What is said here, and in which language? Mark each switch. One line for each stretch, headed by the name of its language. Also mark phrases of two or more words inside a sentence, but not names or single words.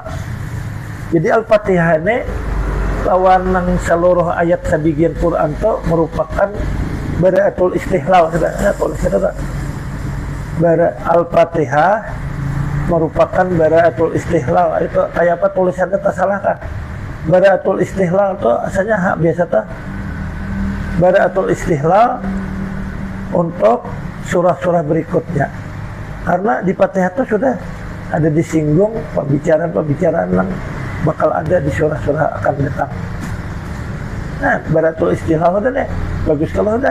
Banjar: Jadi Al-Fatihah ini lawan nang seluruh ayat sebagian Quran itu merupakan
Arabic: براعة الاستهلال.
Banjar: Al-Fatihah merupakan
Arabic: براعة الاستهلال.
Banjar: Itu kayak apa tulisannya tak salah kan?
Arabic: براعة الاستهلال
Banjar: itu asalnya hak biasa tuh.
Arabic: براعة الاستهلال
Banjar: untuk surah-surah berikutnya. Karena di Fatihah itu sudah ada disinggung pembicaraan-pembicaraan yang bakal ada di surah-surah akan datang. Nah,
Arabic: براعة الاستهلال
Banjar: udah deh, bagus kalau udah.